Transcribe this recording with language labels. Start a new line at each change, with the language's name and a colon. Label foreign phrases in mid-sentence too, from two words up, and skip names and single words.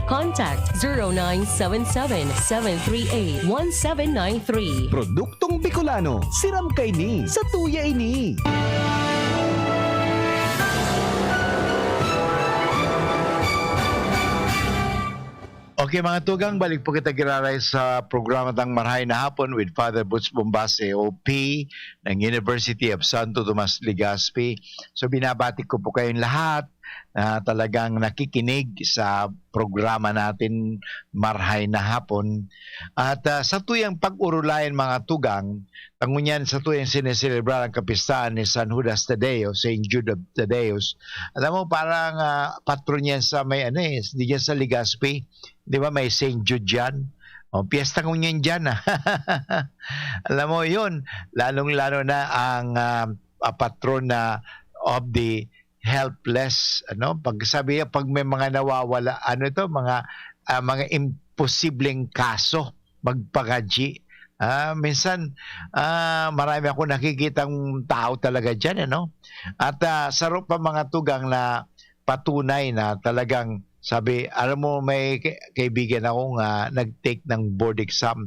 English: Contact 0977-738-1793.
Bikol: Produktong Bicolano, siram kay ni, sa tuya ini. Okay mga tugang, balik po kita giraray sa programa tang Marhay na Hapon with Father Butch Bombase, OP ng University of Santo Tomas, Legazpi.
Filipino: So binabati ko po kayong lahat talagang nakikinig sa programa natin marhay na hapon.
Bikol: At sa tuyang pag-urulayan mga tugang, tangunyan sa tuyang sineselebrar ang kapistahan ni San Judas Tadeo, Saint Jude of Tadeus.
Filipino: Alam mo, parang patron yan sa may di dyan sa Legazpi. Di ba may Saint Jude dyan? O, piyesta ko niyan dyan. Alam mo yun, lalong-lalo na ang patron na
English: of the helpless,
Filipino: pag may mga nawawala, mga imposibleng kaso, magpagaji. Minsan marami ako nakikitang tao talaga diyan, At sarap pa mga tugang na patunay na talagang sabi, alam mo, may kaibigan akong nag-take ng
English: board exam.